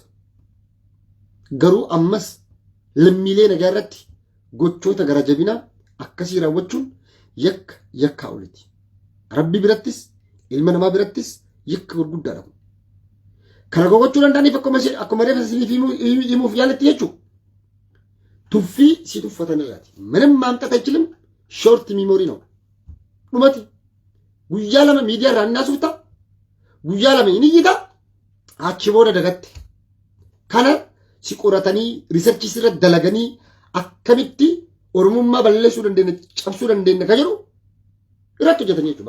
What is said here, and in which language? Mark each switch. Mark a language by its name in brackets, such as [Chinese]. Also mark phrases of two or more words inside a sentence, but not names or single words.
[Oromo] Garuu ammas lammiilee nagaa irratti gochoota gara jabinaa akkasii raawwachuun yakka oliti. Rabbi birattis ilma namaa birattis yakka gurguddaadha. Kana gochuu danda'aniif akkuma reefa isiniif himuuf yaaletti jechuudha. Tuffii si tuffatan irraati. [Amharic] ምንም ማምጣት አይችልም. [English] short memory [Amharic] ነው. [Oromo] ዱመቲ guyyaa lama miidiyaa irraa naasuuta guyyaa lama inni yita achi booda dagatte. Kana si qoratanii riisarchii irra dalaganii akkamitti Oromummaa balleessuu dandeenya cabsuu dandeenya ka jedhu irratti hojjetanii jechuudha.